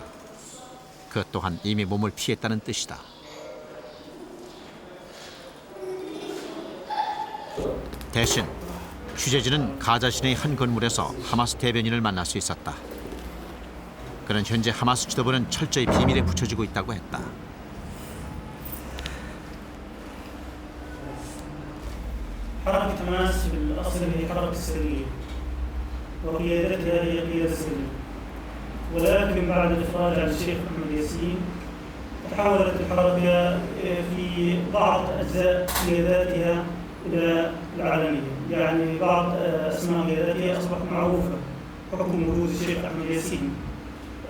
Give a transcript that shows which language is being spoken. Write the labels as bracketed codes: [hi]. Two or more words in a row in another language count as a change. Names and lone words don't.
[ko] 그 또한 이미 몸을 피했다는 뜻이다. 대신 취재진은 가자 시내의 한 건물에서 하마스 대변인을 만날 수 있었다. 그는 현재 하마스 지도부는 철저히 비밀에 붙여지고 있다고 했다. [ar] حركة حماس في الأصل هي حركة سرية وقيادتها هي قيادة سرية، ولكن بعد الإفراج عن الشيخ أحمد ياسين تحولت الحركة في بعض أجزاء قياداتها إلى العالمية، يعني بعض أسماء قياداتها أصبحت معروفة حكم وجود الشيخ أحمد ياسين.